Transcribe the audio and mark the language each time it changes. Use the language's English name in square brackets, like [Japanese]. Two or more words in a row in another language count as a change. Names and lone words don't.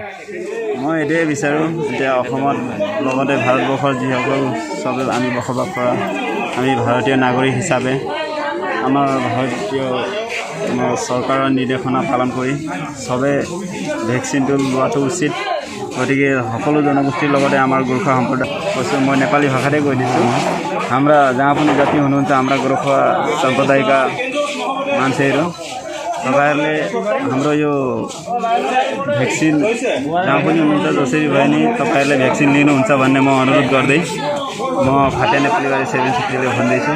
[Assamese] মই এইটোৱে বিচাৰোঁ এতিয়া অসমত লগতে ভাৰতবৰ্ষৰ যিসকল চবে আমি বসবাস কৰা আমি ভাৰতীয় নাগৰিক হিচাপে আমাৰ ভাৰতীয় চৰকাৰৰ নিৰ্দেশনা পালন কৰি চবে ভেকচিনটো লোৱাটো উচিত। গতিকে সকলো জনগোষ্ঠীৰ লগতে আমাৰ গোৰ্খা সম্প্ৰদায় কৈছোঁ, মই নেপালী ভাষাতে কৈ दिन्छु। [Nepali] हाम्रा जहाँ पनि जाति हुनुहुन्छ हाम्रा गोर्खा सम्प्रदायका मान्छेहरू तपाईहरुले हाम्रो यो भ्याक्सिन जहाँ पनि हुनुहुन्छ जसरी भए नि तपाईहरुले भ्याक्सिन लिनुहुन्छ भन्ने म अनुरोध गर्दै म फाटे नेपाली 760 ले भन्दैछु।